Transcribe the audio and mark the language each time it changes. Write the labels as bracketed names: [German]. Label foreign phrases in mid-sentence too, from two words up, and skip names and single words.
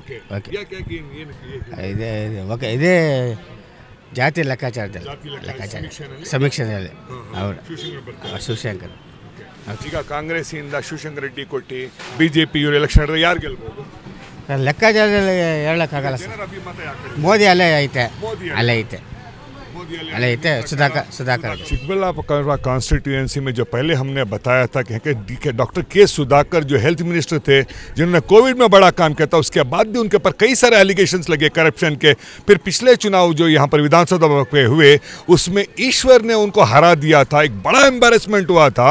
[Kannada] ಇದೇ ಜಾತಿ ಲೆಕ್ಕಾಚಾರದಲ್ಲಿ ಸಮೀಕ್ಷೆಯಲ್ಲಿ ಅವರು ಶಿವಶಂಕರ್. ಈಗ ಕಾಂಗ್ರೆಸ್ಸಿಂದ ಶಿವಶಂಕರ್ ರೆಡ್ಡಿ ಕೊಟ್ಟು ಬಿಜೆಪಿ ಇವರು ಎಲೆಕ್ಷನ್ ಯಾರು ಗೆಲ್ಬೋದು? ಲೆಕ್ಕಾಚಾರದಲ್ಲಿ ಹೇಳೋಕ್ಕಾಗಲ್ಲ ಸರ್. ಮೋದಿ ಅಲ್ಲೇ ಐತೆ. [Hindi] सुधाकर चिकबल्लापुर कॉन्स्टिट्यूएंसी में जो पहले हमने बताया था कि डॉक्टर के सुधाकर जो [English] health minister [Hindi] थे, जिन्होंने कोविड में बड़ा काम किया था, उसके बाद भी उनके ऊपर कई सारे एलिगेशंस लगे करप्शन के। फिर पिछले चुनाव जो यहाँ पर विधानसभा पे हुए उसमें ईश्वर ने उनको हरा दिया था, एक बड़ा एम्बेरसमेंट हुआ था।